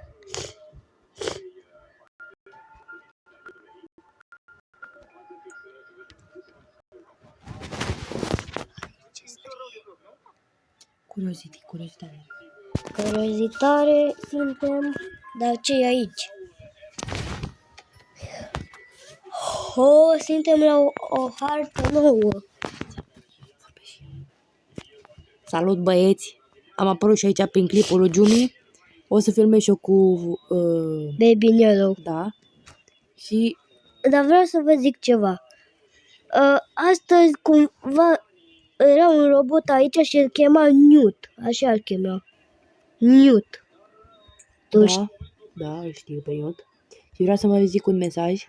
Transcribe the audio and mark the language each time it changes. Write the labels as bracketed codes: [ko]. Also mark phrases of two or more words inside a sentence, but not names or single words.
[ro] Curiozitare suntem, dar ce e aici? Suntem la o hartă nouă. Salut, băieți! Am apărut și aici prin clipul lui Jumi. O să filmez și eu cu... Baby in Yellow. Da. Și... Dar vreau să vă zic ceva. Astăzi cumva era un robot aici și îl chema Newt. Așa îl chema. Newt. Da, îl știu pe Newt. Și vreau să vă zic un mesaj.